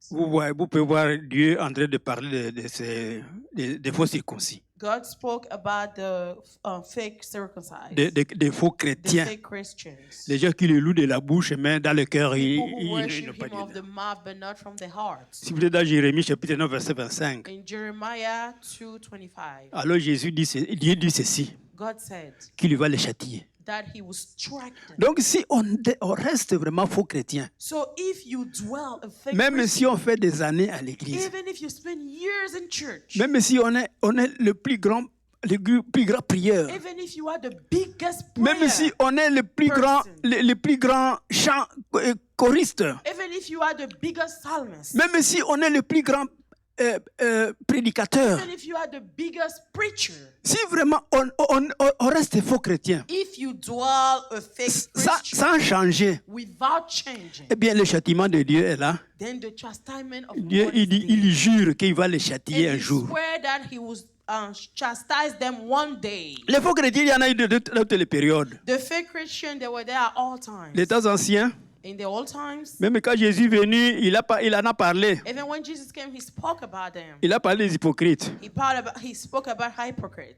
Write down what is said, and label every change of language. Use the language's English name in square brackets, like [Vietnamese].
[French] Vous pouvez voir Dieu en train de parler des faux circoncis, [English] God spoke about the fake circumcised. [French] des faux [English] The [French] chrétiens. [English] fake Christians. [French] Les gens qui le louent de la bouche, mais dans le cœur, ils [English] People who [French] n'ont [English] worship [French] pas [English] him of [French] Dieu. [English] the mouth but not from the heart. [French] Si vous êtes dans Jérémie chapitre 9, verset 25, [English] In Jeremiah 2:25, [French] alors Dieu dit ceci, [English] God said [French] qu'il va les châtier. [English] that he will strike them. [French] Donc, si on reste vraiment faux chrétien, [English] So if you dwell a fake [French] même si [English] Christian, [French] on fait des années à l'église, [English] even if you spend years in church, [French] même si on est le plus grand prieur, [English] even if you are the biggest [French] même [English] prayer, [French] si on est le plus grand choriste, [English] even if you are the biggest psalmist, [French] même si on est le plus grand prédicateur, [English] even if you are the biggest preacher, [French] si vraiment on reste faux chrétien, [English] if you dwell a fake Christian [French] sans changer, [English] without changing, [French] eh bien le châtiment de Dieu est là. [English] then the chastisement of [French] Dieu, [English] God is there. [French] il jure qu'il va les châtier [English] And [French] un [English] he [French] jour. [English] swear that he will chastise them one day. [French] Les faux chrétiens, il y en a eu de toutes les périodes. [English] The fake Christians, they were there at all times. [French] Les temps anciens, [English] In the old times, [French] même quand Jésus est venu, il en a parlé. [English] even when Jesus came, he spoke about them. [French] Il a parlé des hypocrites. [English] He spoke about hypocrites.